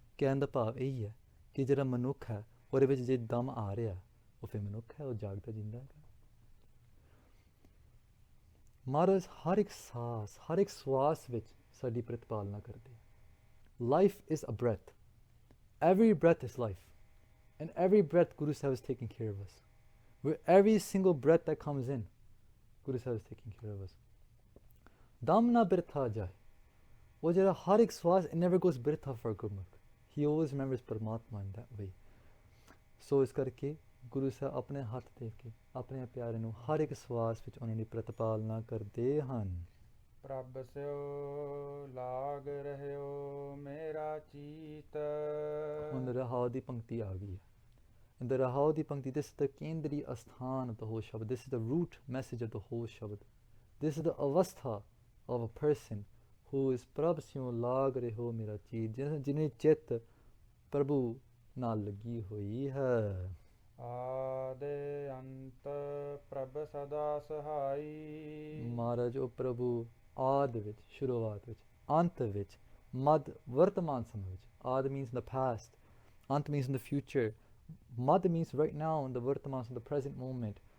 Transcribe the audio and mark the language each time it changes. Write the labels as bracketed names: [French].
[Punjabi] ਕਹਿਣ ਦਾ ਭਾਵ ਇਹੀ ਹੈ ਕਿ ਜਿਹੜਾ ਮਨੁੱਖ ਹੈ ਉਹਦੇ ਵਿੱਚ ਜੇ ਦਮ ਆ ਰਿਹਾ, ਉਹ ਫਿਰ ਮਨੁੱਖ ਹੈ, ਉਹ ਜਾਗਦਾ ਜਿੰਦਾ ਹੈਗਾ। ਮਹਾਰਾਜ ਹਰ ਇੱਕ ਸਾਸ, ਹਰ ਇੱਕ ਸਵਾਸ ਵਿੱਚ ਸਾਡੀ ਪ੍ਰਤਿਪਾਲਨਾ ਕਰਦੇ। [English] Life is a breath. Every breath is life. And every breath Guru Sahib is taking care of us. With every single breath that comes in, Guru Sahib is taking care of us. [Punjabi] Dam na birtha jai. वो जरा हर एक श्वास, [English] it never goes birtha for Gurmukh. He always remembers Paramatma in that way. [Punjabi] So ਇਸ ਕਰਕੇ ਗੁਰੂ ਸਾਹਿਬ ਆਪਣੇ ਹੱਥ ਦੇ ਕੇ ਆਪਣੇ ਪਿਆਰੇ ਨੂੰ ਹਰ ਇੱਕ ਸਵਾਸ ਵਿੱਚ ਉਹਨਾਂ ਦੀ ਪ੍ਰਤਿਪਾਲਨਾ ਕਰਦੇ ਹਨ। ਪ੍ਰਭ ਸਿਓ ਲਾਗ ਰਹਿਓ ਮੇਰਾ ਚੀਤ। ਹੁਣ ਰਹਾਉ ਦੀ ਪੰਕਤੀ ਆ ਗਈ ਹੈ। [English] The [Punjabi] ਰਹਾਉ ਦੀ ਪੰਕਤੀ, [English] this is the [Punjabi] ਕੇਂਦਰੀ ਅਸਥਾਨ [English] of the whole Shabad. This is the root message of the whole Shabad. This is the avastha of a person who is [Punjabi] ਪ੍ਰਭ ਸਿਓ ਲਾਗ ਰਹਿਓ ਮੇਰਾ ਚੀਤ, ਜਿਹਨੇ ਚਿੱਤ ਪ੍ਰਭੂ ਨਾਲ ਲੱਗੀ ਹੋਈ ਹੈ। ਆਦਿ ਅੰਤ ਪ੍ਰਭ ਸਦਾ ਸਹਾਈ। ਮਹਾਰਾਜ ਉਹ ਪ੍ਰਭੂ ਆਦਿ ਵਿੱਚ, ਸ਼ੁਰੂਆਤ ਵਿੱਚ, ਅੰਤ ਵਿੱਚ, ਮੱਧ, ਵਰਤਮਾਨ ਸਮੇਂ ਵਿੱਚ। [English] ਆਦਿ means in the past, ਅੰਤ means in the future, ਮੱਧ means right now, in the ਵਰਤਮਾਨ, in the present moment।